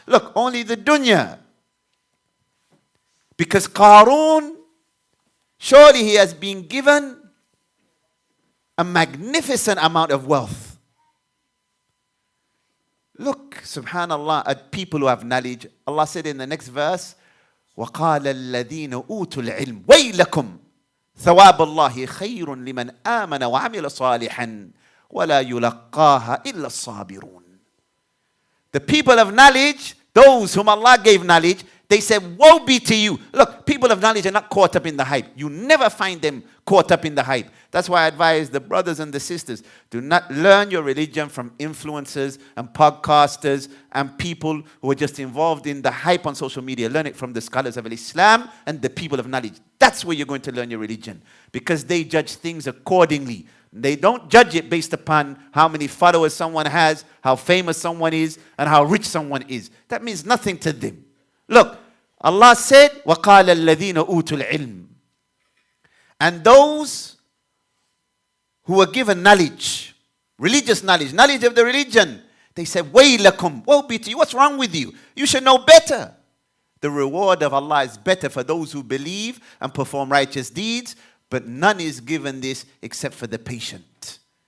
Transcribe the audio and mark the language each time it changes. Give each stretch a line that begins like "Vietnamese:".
English: Look, only the dunya. Because Qarun, surely he has been given a magnificent amount of wealth. Look, subhanallah, at people who have knowledge. Allah said in the next verse,
Arabic: وَقَالَ الَّذِينَ أُوتُوا الْعِلْمِ وَيْلَكُمْ ثَوَابَ اللَّهِ خَيْرٌ لِمَنْ آمَنَ وَعَمِلَ صَالِحًا وَلَا يُلَقَّاهَا إِلَّا الصَّابِرُونَ.
English: The people of knowledge, those whom Allah gave knowledge, they said, woe be to you. Look, people of knowledge are not caught up in the hype. You never find them caught up in the hype. That's why I advise the brothers and the sisters, do not learn your religion from influencers and podcasters and people who are just involved in the hype on social media. Learn it from the scholars of Islam and the people of knowledge. That's where you're going to learn your religion, because they judge things accordingly. They don't judge it based upon how many followers someone has, how famous someone is, and how rich someone is. That means nothing to them. Look, Allah said,
Arabic: وَقَالَ الَّذِينَ أُوتُوا الْعِلْمِ.
English: And those who were given knowledge, religious knowledge, knowledge of the religion, they said,
Arabic: وَيْلَكُمْ,
English: woe be to you. What's wrong with you? You should know better. The reward of Allah is better for those who believe and perform righteous deeds, but none is given this except for the patient.